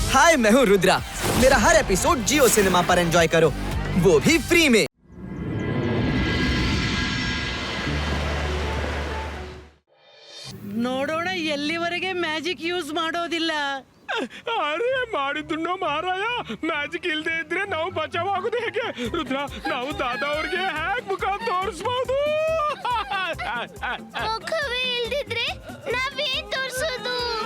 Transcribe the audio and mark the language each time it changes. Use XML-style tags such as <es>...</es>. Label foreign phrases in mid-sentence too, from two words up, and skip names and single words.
<hi>हाय, मैं हूँ रुद्रा। मेरा हर एपिसोड जियो सिनेमा पर एंजॉय करो, वो भी फ्री में।</hi> <kn>ನೋಡೋಣ ಎಲ್ಲಿವರೆಗೆ</kn> <en>magic use</en> <kn>ಮಾಡೋದಿಲ್ಲ. ಅರೆ ಮಾಡಿದ್ದು ಮಾರಾಯ, ಮ್ಯಾಜಿಕ್ ಇಲ್ದೇ ಇದ್ರೆ ನಾವು ಬಚಾವಾಗೋದು ಹೇಗೆ? ರುದ್ರ, ನಾವು ದಾದಾ ಅವ್ರಿಗೆ ಹ್ಯಾಕ್ ಮುಖ ತೋರಿಸಬಹುದು? ಮುಖವೇ ಇಲ್ದಿದ್ರೆ ನಾವೇನ್ ತೋರ್ಸೋದು?</kn>